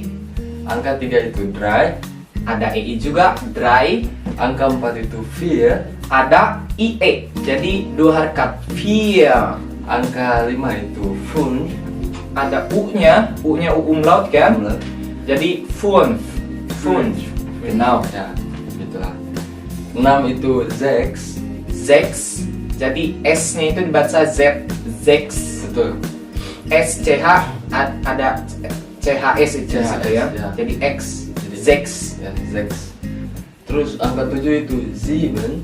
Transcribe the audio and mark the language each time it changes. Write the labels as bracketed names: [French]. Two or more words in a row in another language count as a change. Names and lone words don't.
[Indonesian] Angka 3 itu drei. Ada EI juga, drei. Angka 4 itu vier. Ada IE, jadi dua harakat, vier. Angka 5 itu fünf. Ada U-nya U umlaut kan? Jadi fünf. [German] Fünf. Genau. [Indonesian] Ya, gitulah. 6 itu sechs. [German] Sechs. [Indonesian] Jadi S-nya itu dibaca Z. [German] Sechs. [Indonesian] Betul. SCH ada CHS itu CHS, ya. ya. Jadi X. Jadi- [German] Sechs. [Indonesian] Ya, sechs. Terus angka 7 itu sieben.